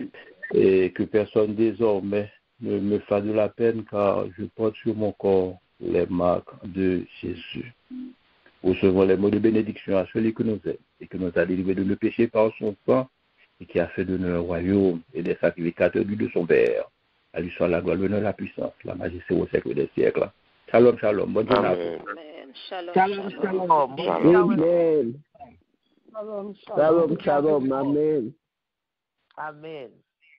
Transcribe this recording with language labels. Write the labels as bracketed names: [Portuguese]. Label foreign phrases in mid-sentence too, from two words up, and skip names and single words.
[French] Et que personne désormais ne me fasse de la peine, car je porte sur mon corps les marques de Jésus. Recevons les mots de bénédiction à celui que nous aime et que nous a délivrés de le péché par son sang et qui a fait de nous un royaume et des sacrificateurs de son Père. À lui soit la gloire, l'honneur, la puissance, la majesté au siècle des siècles. [Hebrew] שלום, שלום. [French] Bonne journée à vous. Shalom, [Hebrew] שלום, שלום. [French] Amen. Shalom, [Hebrew] שלום, שלום. אמן. [French] Amen.